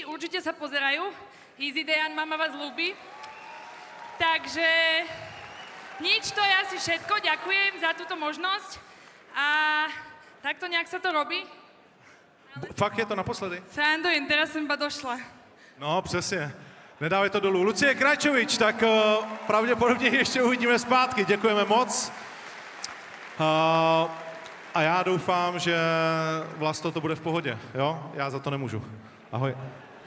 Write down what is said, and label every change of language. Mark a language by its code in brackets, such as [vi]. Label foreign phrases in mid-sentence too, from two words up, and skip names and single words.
[sk] Určite sa pozerajú. Easy Dejan, mama vás ľúbi. Takže... Nič, to je asi všetko. Ďakujem za túto možnosť. A takto nejak sa to robí. Fakt je to naposledy? Srandujem, teraz som iba došla. [cs] No, přesně. Nedávej to dolů. Lucie Krajčovič, tak pravděpodobně ještě uvidíme zpátky. Děkujeme moc. A já doufám, že Vlasto to bude v pohodě. Jo? Já za to nemůžu. Ahoj.